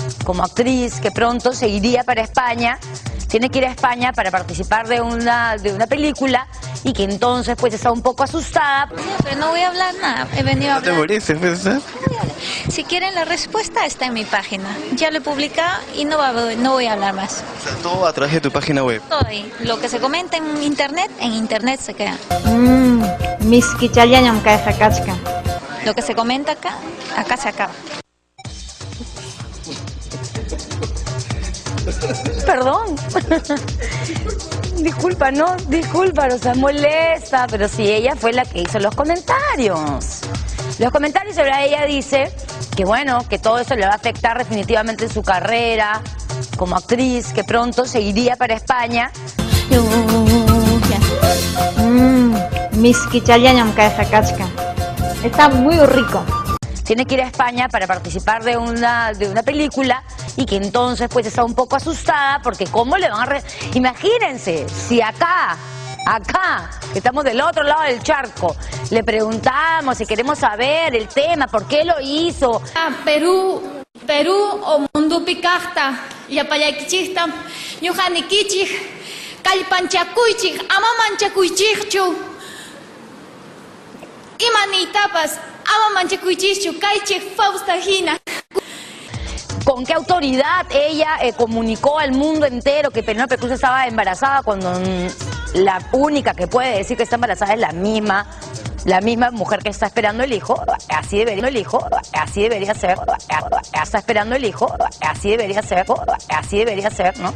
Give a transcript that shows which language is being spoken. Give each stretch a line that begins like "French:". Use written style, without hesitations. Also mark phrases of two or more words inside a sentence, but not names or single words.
Spanish: como actriz que pronto se iría para España. Tiene que ir a España para participar de una película y que entonces pues está un poco asustada. Pero no voy a hablar nada, he venido a hablar. ¿No te moriste, pues? Si quieren la respuesta está en mi página. Ya lo he publicado y no voy a hablar más. O sea, todo a través de tu página web. Todo ahí. Lo que se comenta en internet se queda.
Quechua: Miski challañam kayqa kachka.
Spanish: Lo que se comenta acá se acaba. Perdón. Disculpa, no, o sea, molesta, pero sí, ella fue la que hizo los comentarios. Los comentarios sobre ella dice que bueno, que todo eso le va a afectar definitivamente en su carrera como actriz, que pronto se iría para España.
Quechua: Miski challañam kayqa kachka.
Spanish: Está muy rico. Tiene que ir a España para participar de una película y que entonces pues está un poco asustada porque cómo le van a... Imagínense, si acá, que estamos del otro lado del charco, le preguntamos si queremos saber el tema, por qué lo hizo.
Quechua: Perú o mundo picasta, yapayaykichikta, ñuqanikichik, kallpanchakuychik, ama manchakuychikchu, imanitapas, ama manchakuychikchu, kaychik Fausta hina.
Spanish: ¿Con qué autoridad ella comunicó al mundo entero que Penélope Cruz estaba embarazada cuando la única que puede decir que está embarazada es la misma mujer que está esperando el hijo? Así debería ser, está esperando el hijo, así debería ser, ¿no?